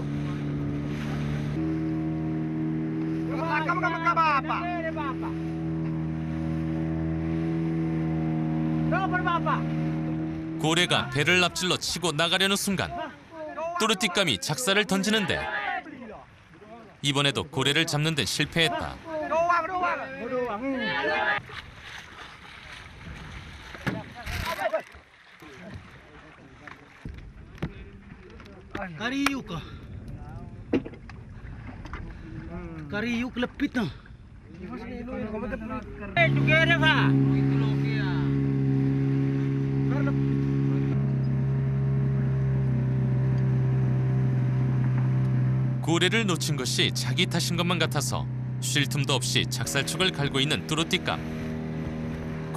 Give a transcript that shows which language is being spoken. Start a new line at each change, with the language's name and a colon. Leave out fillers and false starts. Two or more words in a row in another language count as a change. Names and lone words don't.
Korean: 고래가 배를 앞질러 치고 나가려는 순간 또르띠감이 작살을 던지는데 이번에도 고래를 잡는 데 실패했다.
Lamaholot: Kariyuk lepit na.
Korean: 고래를 놓친 것이 자기 탓인 것만 같아서 쉴 틈도 없이 작살촉을 갈고 있는 뚜루띠감.